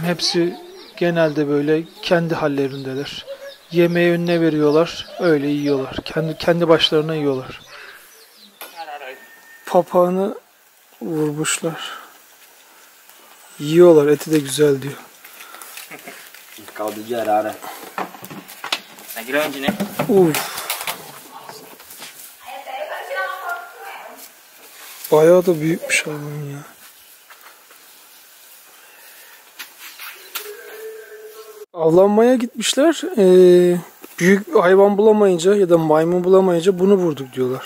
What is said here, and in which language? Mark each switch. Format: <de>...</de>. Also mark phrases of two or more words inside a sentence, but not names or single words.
<tr>Hepsi genelde böyle kendi hallerindeler. Yemeği önüne veriyorlar, öyle yiyorlar. Kendi başlarına yiyorlar. Papağanı vurmuşlar. Yiyorlar, eti de güzel diyor.</tr> <pt>Caldo de arara. É grande, né?</pt> <tr>Bayağı da büyükmüş hayvan ya. Avlanmaya gitmişler. Büyük hayvan bulamayınca ya da maymun bulamayınca bunu vurduk diyorlar.</tr>